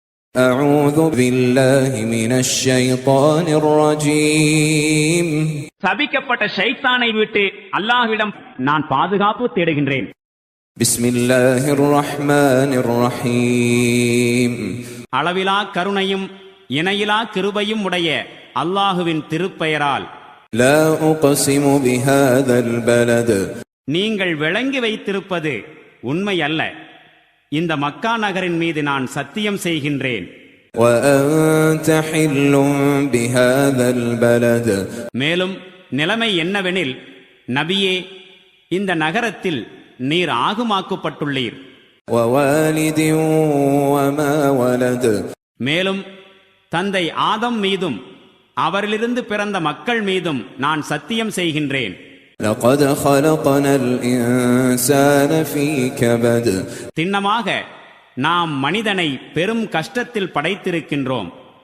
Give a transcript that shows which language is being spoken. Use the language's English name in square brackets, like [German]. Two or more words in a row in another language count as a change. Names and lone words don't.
[Arabic] أعوذ بالله من الشيطان الرجيم. [Tamil] சபிக்கப்பட்ட ஷைத்தானை விட்டு அல்லாஹ்விடம் நான் பாதுகாப்பு தேடுகின்றேன். [Arabic] بسم الله الرحمن الرحيم. [Tamil] அளவிலா கருணையும் இணையிலா கிருபையும் உடைய அல்லாஹுவின் திருப்பெயரால். [Arabic] لا أقسم بهذا البلد. [Tamil] நீங்கள் விளங்கி வைத்திருப்பது உண்மை அல்ல. இந்த மக்கா நகரின் மீது நான் சத்தியம் செய்கின்றேன். [Arabic] وأنت حل بهذا البلد. [Tamil] மேலும் நிலைமை என்னவெனில், நபியே, இந்த நகரத்தில் நீர் ஆகுமாக்கப்பட்டுள்ளீர். [Arabic] ووالد وما ولد. [Tamil] மேலும் தந்தை ஆதம் மீதும் அவரிலிருந்து பிறந்த மக்கள் மீதும் நான் சத்தியம் செய்கின்றேன். [Arabic] لقد خلقنا الإنسان في كبد. [Tamil] திண்ணமாக நாம் மனிதனை பெரும் கஷ்டத்தில் படைத்திருக்கின்றோம்.